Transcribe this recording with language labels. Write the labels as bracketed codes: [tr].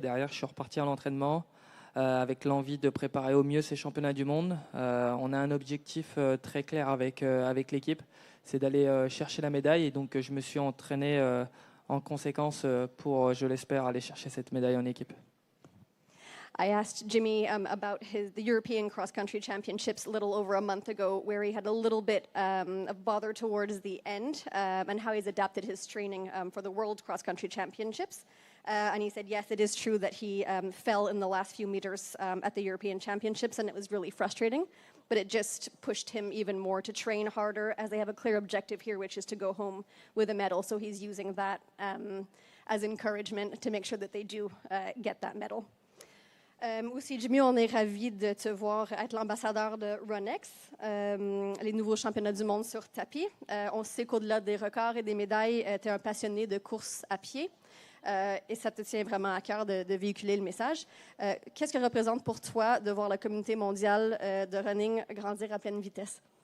[fr] Derrière, je suis reparti à l'entraînement. Avec l'envie de préparer au mieux ces championnats du monde. On a un objectif très clair avec l'équipe, c'est d'aller chercher la médaille. Et donc, je me suis entraîné en conséquence pour, je l'espère, aller chercher cette médaille en équipe. [en] I asked Jimmy about the European cross-country championships a little over a month ago, where he had a little bit of bother towards the end, and how he's adapted his training for the World Cross-Country Championships. And he said, yes, it is true that he fell in the last few meters at the European Championships, and it was really frustrating. But it just pushed him even more to train harder, as they have a clear objective here, which is to go home with a medal. So he's using that as encouragement to make sure that they do get that medal. [fr] Aussi, Jimmy, on est ravis de te voir être l'ambassadeur de Runex, les nouveaux championnats du monde sur tapis. On sait qu'au-delà des records et des médailles, tu es un passionné de course à pied. Et ça te tient vraiment à cœur de véhiculer le message. Qu'est-ce que représente pour toi de voir la communauté mondiale de running grandir à pleine vitesse?